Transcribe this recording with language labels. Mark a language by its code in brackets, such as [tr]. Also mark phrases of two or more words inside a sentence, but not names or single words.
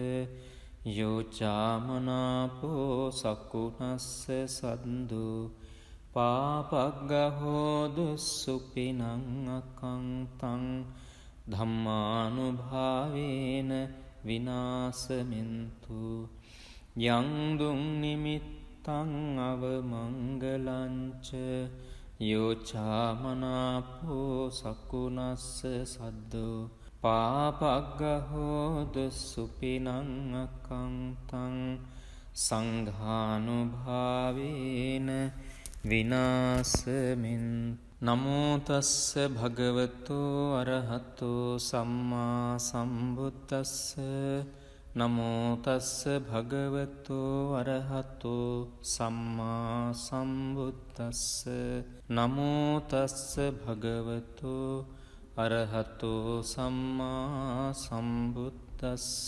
[pi] යෝචාමනාපෝ සකුණස්ස සද්දෝ පාපග්ගහෝදු සුපිනං අකංතං ධම්මානුභාවේන විනාසමින්තු යං දුං නිමිත්තං අවමංගලංච යෝචාමනාපෝ සකුණස්ස සද්දෝ පාපග්ගහෝදු සුපිනං අකංතං සංඝානුභාවේන විනාසමින් නමෝ තස්ස භගවතෝ අරහතෝ සම්මා සම්බුද්දස්ස නමෝ තස්ස භගවතෝ අරහතෝ සම්මා සම්බුද්දස්ස නමෝ තස්ස භගවතෝ අරහතෝ සම්මා සම්බුද්දස්ස